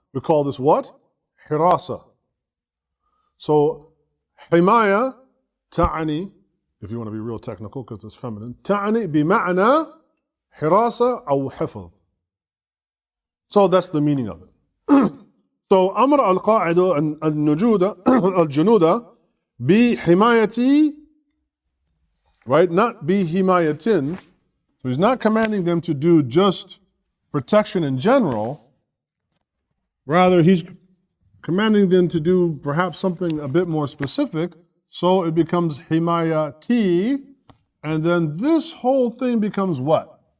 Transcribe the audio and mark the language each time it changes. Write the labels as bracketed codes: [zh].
[en] We call this what? Hirasa. So himaya, ta'ani, if you want to be real technical because it's feminine, ta'ani bima'na hirasa aw hifz. So that's the meaning of it. [ar] So أمر القاعدة الجنود بحماية, right? [en] Not بحماية. So he's not commanding them to do just protection in general. Rather, he's commanding them to do perhaps something a bit more specific. So it becomes himayati, and then this whole thing becomes what?